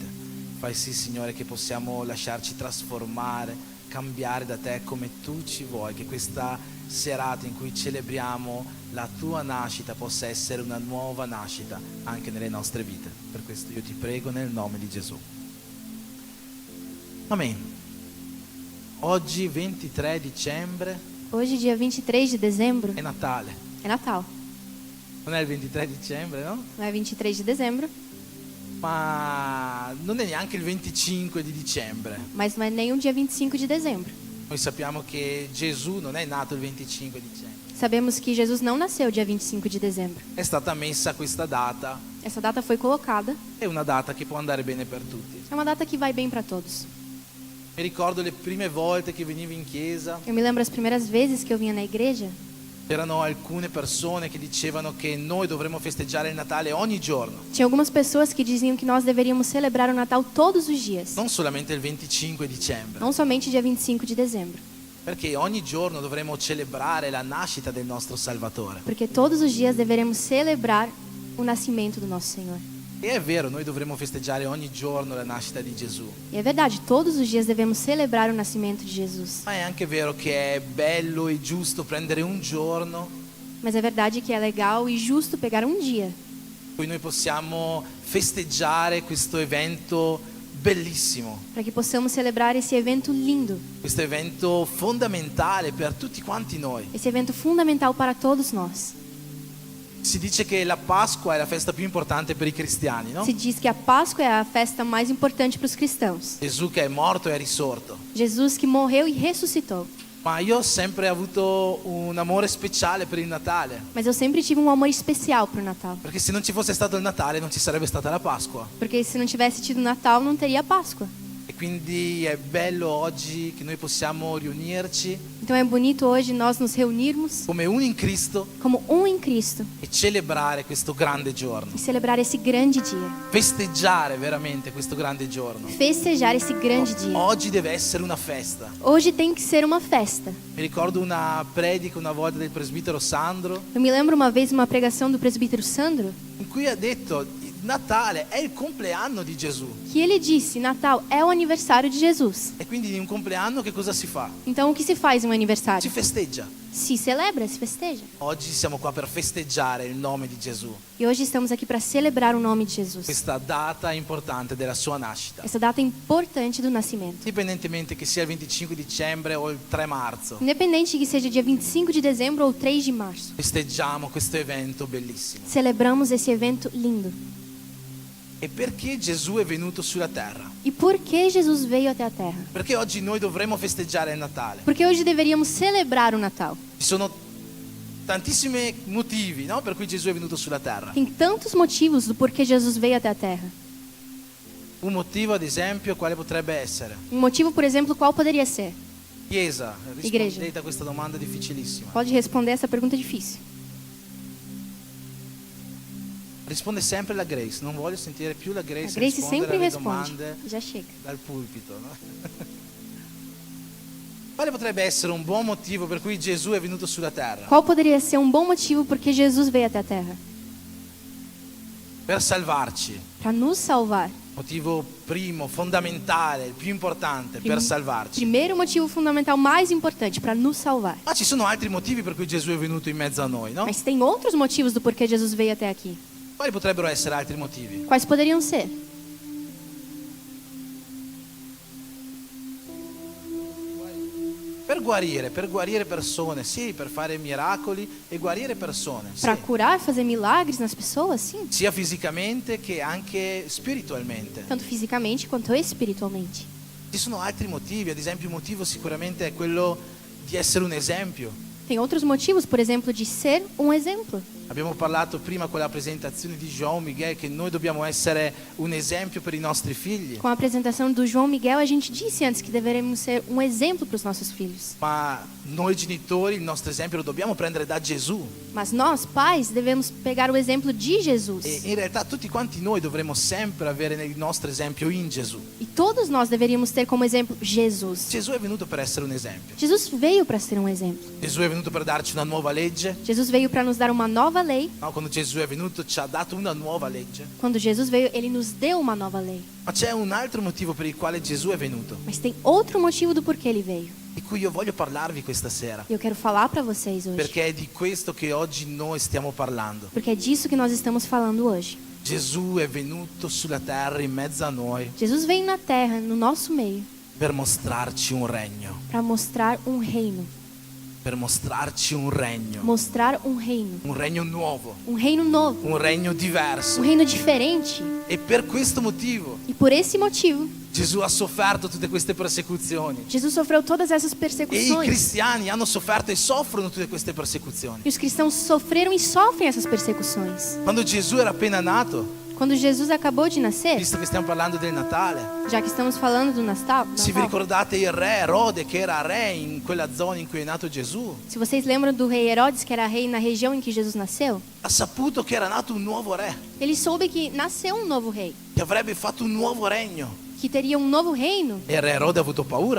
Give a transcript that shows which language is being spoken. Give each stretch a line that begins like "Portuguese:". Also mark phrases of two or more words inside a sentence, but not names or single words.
Italian: Fai sì, Signore, che possiamo lasciarci trasformare, cambiare da te come tu ci vuoi, che questa serata in cui celebriamo la tua nascita possa essere una nuova nascita anche nelle nostre vite. Per questo io ti prego nel nome di Gesù. Amen. Oggi 23 dicembre
Portuguese: Hoje, dia 23 de dezembro,
Italian: è Natale.
Portuguese: é Natal.
Italian: Non è il 23 dicembre, no?
Portuguese: Não é 23 de dezembro,
Italian: Ma non è neanche il 25 di dicembre.
Portuguese: mas não é nem o dia 25 de dezembro.
Italian: Noi sappiamo che Gesù non è nato il 25 dicembre.
Portuguese: Sabemos que Jesus não nasceu dia 25 de dezembro.
Italian: È stata messa questa data,
Portuguese: Essa data foi colocada.
Italian: è una data che può andare bene per tutti.
Portuguese: É uma data que vai bem para todos.
Italian: Mi ricordo le prime volte che venivo in chiesa,
Portuguese: Eu me lembro as primeiras vezes que eu vinha na igreja.
Italian: c'erano alcune persone che dicevano che noi dovremmo festeggiare il Natale ogni giorno,
Portuguese: Tinha algumas pessoas que diziam que nós deveríamos celebrar o Natal todos os dias,
Italian: non solamente il 25 dicembre,
Portuguese: não somente dia 25 de dezembro,
Italian: perché ogni giorno dovremmo celebrare la nascita del nostro Salvatore.
Portuguese: porque todos os dias deveremos celebrar o nascimento do nosso Senhor.
Italian: E è vero, noi dovremmo festeggiare ogni giorno la nascita di Gesù,
Portuguese: E é verdade, todos os dias devemos celebrar o nascimento de Jesus.
Italian: ma è anche vero che è bello e giusto prendere un giorno
Portuguese: Mas é verdade que é legal e justo pegar um dia
Italian: in cui noi possiamo festeggiare questo evento bellissimo,
Portuguese: para que possamos celebrar esse evento lindo,
Italian: questo evento fondamentale per tutti quanti noi.
Portuguese: esse evento fundamental para todos nós.
Italian: Si dice che la Pasqua è la festa più importante per i cristiani, no?
Portuguese: Se diz que a Páscoa é a festa mais importante para os cristãos.
Italian: Gesù che è morto e è risorto.
Portuguese: Jesus que morreu e ressuscitou.
Italian: Ma io ho sempre avuto un amore speciale per il Natale,
Portuguese: Mas eu sempre tive um amor especial para o Natal.
Italian: perché se non ci fosse stato il Natale non ci sarebbe stata la Pasqua.
Portuguese: Porque se não tivesse tido Natal, não teria Páscoa.
Italian: E quindi è bello oggi che noi possiamo riunirci
Portuguese: Então é bonito hoje nós nos reunirmos
Italian: come uno in Cristo
Portuguese: como um em Cristo
Italian: e celebrare questo grande giorno,
Portuguese: e celebrar esse grande dia.
Italian: festeggiare veramente questo grande giorno.
Portuguese: Festejar esse grande dia.
Italian: Oggi deve essere una festa.
Portuguese: Hoje tem que ser uma festa.
Italian: Mi ricordo una predica una volta del presbitero Sandro
Portuguese: Eu me lembro uma vez uma pregação do presbítero Sandro
Italian: in cui ha detto Natale è il compleanno di Gesù.
Portuguese: que ele disse: Natal é o aniversário de Jesus.
Italian: E quindi in un compleanno che cosa si fa?
Portuguese: Então o que se faz em um
Italian: Si
Portuguese: aniversário?
Italian: festeggia.
Portuguese: Se celebra, se festeja.
Italian: Oggi siamo qua per festeggiare il nome di Gesù,
Portuguese: E hoje estamos aqui para celebrar o nome de Jesus.
Italian: questa data importante della sua nascita.
Portuguese: Essa data importante do nascimento.
Italian: Indipendentemente che sia il 25 dicembre o il 3 marzo,
Portuguese: Independente que seja dia 25 de dezembro ou 3 de março.
Italian: festeggiamo questo evento bellissimo.
Portuguese: Celebramos esse evento lindo.
Italian: E perché Gesù è venuto sulla terra?
Portuguese: E por que Jesus veio até a Terra?
Italian: Perché oggi noi dovremmo festeggiare il Natale?
Portuguese: Porque hoje deveríamos celebrar o Natal.
Italian: Ci sono tantissimi motivi, no? Per cui Gesù è venuto sulla terra.
Portuguese: Tem tantos motivos do porquê Jesus veio até a Terra.
Italian: Un motivo, ad esempio, quale potrebbe essere?
Portuguese: Um motivo, por exemplo, qual poderia ser?
Italian: Chiesa,
Portuguese: Igreja.
Italian: rispondete a questa domanda difficilissima.
Portuguese: Pode responder essa pergunta difícil.
Italian: Risponde sempre la Grace, non voglio sentire più la
Portuguese: A
Italian: Grace,
Portuguese: Grace
Italian: rispondere sempre alle
Portuguese: responde.
Italian: domande
Portuguese: Já chega.
Italian: dal pulpito. No? Quale potrebbe essere un buon motivo per cui Gesù è venuto sulla terra?
Portuguese: Qual poderia ser um bom motivo porque Jesus veio até a Terra?
Italian: Per salvarci.
Portuguese: Para nos salvar.
Italian: Motivo primo, fondamentale, il più importante, per salvarci.
Portuguese: Primeiro motivo fundamental mais importante, para nos salvar.
Italian: Ma ci sono altri motivi per cui Gesù è venuto in mezzo a noi, no?
Portuguese: Mas tem outros motivos do porquê Jesus veio até aqui.
Italian: Quali potrebbero essere altri motivi?
Portuguese: Quais poderiam ser?
Italian: Per per guarire persone, sì, per fare miracoli e guarire persone, sì.
Portuguese: Para curar, fazer milagres nas pessoas, sim.
Italian: Sia fisicamente che anche spiritualmente.
Portuguese: Tanto fisicamente quanto espiritualmente.
Italian: Ci sono altri motivi, ad esempio il motivo sicuramente è quello di essere un esempio.
Portuguese: Tem outros motivos, por exemplo, de ser um exemplo.
Italian: Abbiamo parlato prima con la presentazione di João Miguel che noi dobbiamo essere un esempio per i nostri figli,
Portuguese: Com a apresentação do João Miguel, a gente disse antes que deveríamos ser um exemplo para os nossos filhos.
Italian: ma noi genitori il nostro esempio lo dobbiamo prendere da Gesù.
Portuguese: Mas nós, pais, devemos pegar o exemplo de Jesus.
Italian: E in realtà tutti quanti noi dovremmo sempre avere il nostro esempio in Gesù.
Portuguese: E todos nós deveríamos ter como exemplo Jesus.
Italian: Gesù è venuto per essere un esempio.
Portuguese: Jesus veio para ser um exemplo.
Italian: Gesù è venuto per darci una nuova legge.
Portuguese: Jesus veio para nos dar uma nova lei.
Italian: No, quando Gesù è venuto ci ha dato una nuova legge.
Portuguese: Quando Jesus veio, ele nos deu uma nova lei.
Italian: Ma c'è un altro motivo per il quale Gesù è venuto,
Portuguese: Mas tem outro motivo do porquê ele veio.
Italian: di cui io voglio parlarvi questa sera,
Portuguese: E eu quero falar para vocês hoje.
Italian: perché è di questo che oggi noi stiamo parlando.
Portuguese: Porque é disso que nós estamos falando hoje.
Italian: Gesù è venuto sulla terra in mezzo a noi
Portuguese: Jesus veio na terra, no nosso meio,
Italian: per mostrarci un regno,
Portuguese: para mostrar um reino.
Italian: per mostrarci un regno nuovo,
Portuguese: Um reino novo.
Italian: un regno diverso.
Portuguese: Um reino diferente.
Italian: E per questo motivo
Portuguese: E por esse motivo,
Italian: Gesù ha sofferto tutte queste persecuzioni.
Portuguese: Jesus sofreu todas essas
Italian: E i
Portuguese: persecuções.
Italian: cristiani hanno sofferto e soffrono tutte queste persecuzioni.
Portuguese: E os cristãos sofreram e sofrem essas persecuções.
Italian: Quando Gesù era appena nato,
Portuguese: Quando Jesus acabou de nascer,
Italian: visto che stiamo parlando del Natale,
Portuguese: já que estamos falando do Natal,
Italian: se vi ricordate il re Erode che era re in quella zona in cui è nato Gesù,
Portuguese: se vocês lembram do rei Herodes, que era rei na região em que Jesus nasceu,
Italian: ha saputo che era nato un nuovo re,
Portuguese: ele soube que nasceu um novo rei,
Italian: che avrebbe fatto un nuovo regno.
Portuguese: que teria um novo reino.
Italian: E il re Erode ha avuto paura.